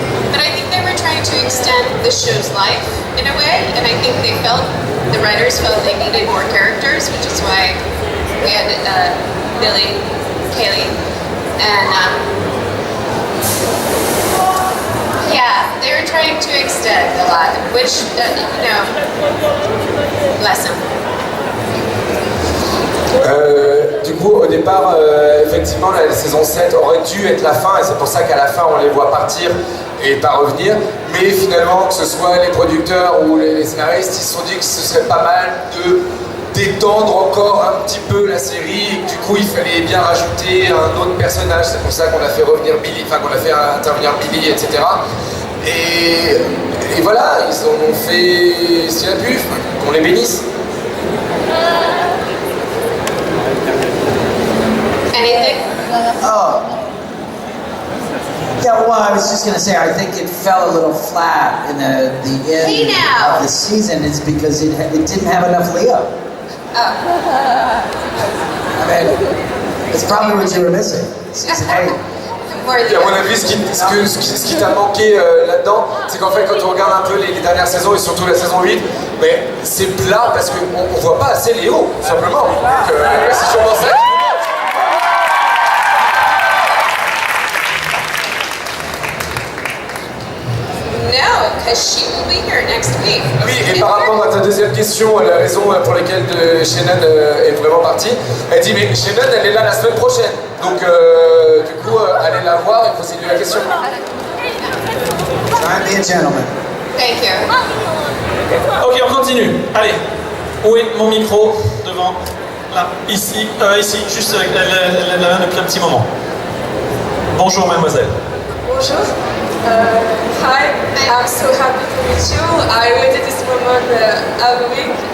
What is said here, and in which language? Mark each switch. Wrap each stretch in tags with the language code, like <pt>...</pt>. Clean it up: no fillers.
<en>But I think they were trying to extend the show's life in a way, and I think the writers felt they needed more characters, which is why we had Billy, Kaylee, and yeah, they were trying to extend a lot, which, bless them.</en> <fr>Du coup, au départ, effectivement, la saison 7 aurait dû être la fin, et c'est pour ça qu'à la fin, on les voit partir et pas revenir. Mais finalement, que ce soit les producteurs ou les scénaristes, ils se sont dit que ce serait pas mal de d'étendre encore un petit peu la série, et que du coup, il fallait bien rajouter un autre personnage. C'est pour ça qu'on a fait revenir Billy, enfin qu'on a fait intervenir Billy, etc. Et voilà, ils en ont fait ce qu'il y a pu, qu'on les bénisse.</fr> <en>Anything? Oh. Yeah, well, I was just going to say, I think it fell a little flat in the end Hey now. of the season. It's because it didn't have enough Leo. Oh. I mean, it's probably what you were missing. Season 8. More</en> <fr>Et à mon avis, ce qui t'a manqué là-dedans, c'est qu'en fait, quand on regarde un peu les dernières saisons et surtout la saison 8, mais c'est plat parce qu'on ne voit pas assez Léo, tout simplement. Donc, c'est sûrement ça.</fr> <en>No, because she will be here next week.</en> <fr>Oui, et par rapport à ta deuxième question, la raison pour laquelle Shannon est vraiment partie, elle dit mais Shannon elle est là la semaine prochaine, donc du coup allez la voir et posez-lui la question.</fr> <en>Try and be a gentleman. Thank you.</en> <fr>Ok, on continue. Allez, où est mon micro? Devant. Là, ici, ici, juste avec la main depuis un petit moment. Bonjour mademoiselle. Bonjour.</fr> <en>Hi, I'm so happy to meet you. I waited this moment all week.</en>